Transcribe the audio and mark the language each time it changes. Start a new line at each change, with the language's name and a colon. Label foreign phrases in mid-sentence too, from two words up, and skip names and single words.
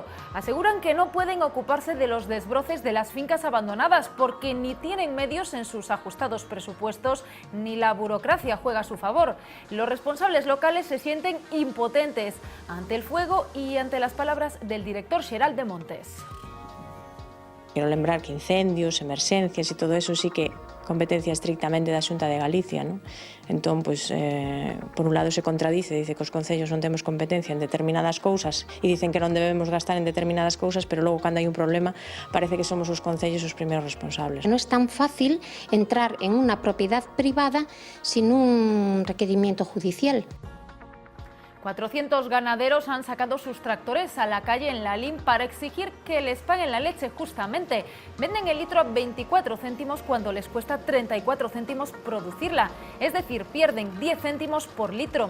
Spanish: Aseguran que no pueden ocuparse de los desbroces de las fincas abandonadas porque ni tienen medios en sus ajustados presupuestos ni la burocracia juega a su favor. Los responsables locales se sienten impotentes ante el fuego y ante las palabras del director xeral de Montes.
Galician: Quero lembrar que incendios, emerxencias e todo eso sí que competencia estrictamente da Xunta de Galicia, non? Entón, pois, por un lado se contradice, dice que os concellos non temos competencia en determinadas cousas e dicen que non debemos gastar en determinadas cousas, pero logo cando hai un problema parece que somos os concellos os primeiros responsables. Non é tan fácil entrar en unha
Spanish: propiedad privada sin un requerimiento judicial. 400 ganaderos han sacado sus tractores a la calle en Lalín para exigir que les paguen la leche justamente. Venden el litro a 24 céntimos cuando les cuesta 34 céntimos producirla, es decir, pierden 10 céntimos por litro.